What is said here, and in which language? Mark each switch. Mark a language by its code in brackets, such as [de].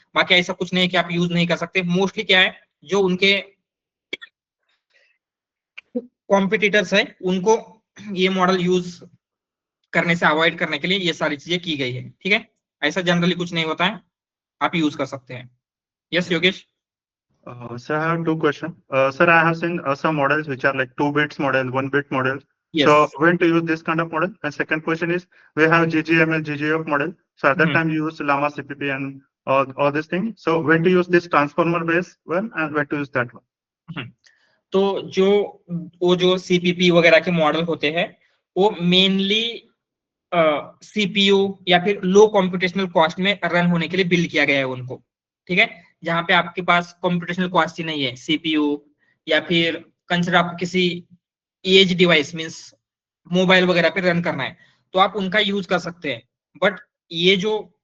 [hi] बाकी ऐसा कुछ नहीं है कि आप यूज नहीं कर सकते। मोस्टली क्या है, जो उनके कॉम्पिटिटर्स है उनको ये मॉडल यूज करने से अवॉइड करने के लिए ये सारी चीजें की गई है, ठीक है। ऐसा जनरली कुछ नहीं होता है, आप यूज कर सकते हैं। [en] Yes Yogesh. Sir, I have two questions. Sir, I have seen some models which are like 2 bits model, 1 bit model. Yes. So when to use this kind of model? And second question is, we have GGML, GGF model. So at that time you use Llama CPP and all this thing. So when to use this transformer based one and when to use that one? [hi] तो वो जो CPP वगैरह के model होते हैं वो mainly CPU या फिर लो कॉम्पिटेशनल कॉस्ट में रन होने के लिए बिल्ड किया गया है उनको, ठीक है। जहां पे आपके पास कॉम्पिटेशनल कॉस्ट ही नहीं है, CPU या फिर कंसिडर आपको किसी एज डिवाइस मींस मोबाइल वगैरह पे रन करना है तो आप उनका यूज कर सकते हैं। बट ये जो